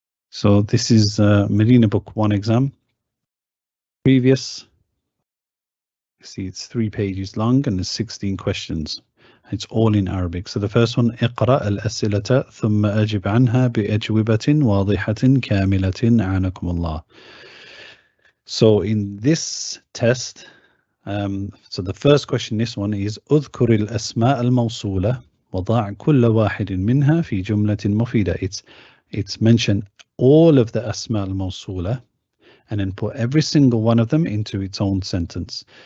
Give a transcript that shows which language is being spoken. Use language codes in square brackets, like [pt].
[en] So this is Madinah Book One exam. Previous, see, it's 3 pages long and there's 16 questions. It's all in Arabic. So the first one, [ar] اقرأ الأسئلة ثم أجب عنها بأجوبة واضحة كاملة أعانكم الله. [en] So in this test, so the first question, this one is [ar] اذكر الأسماء الموصولة وضع كل واحد منها في جملة مفيدة. [en] It's mentioned all of the أسماء الموصولة and then put every single one of them into its own sentence.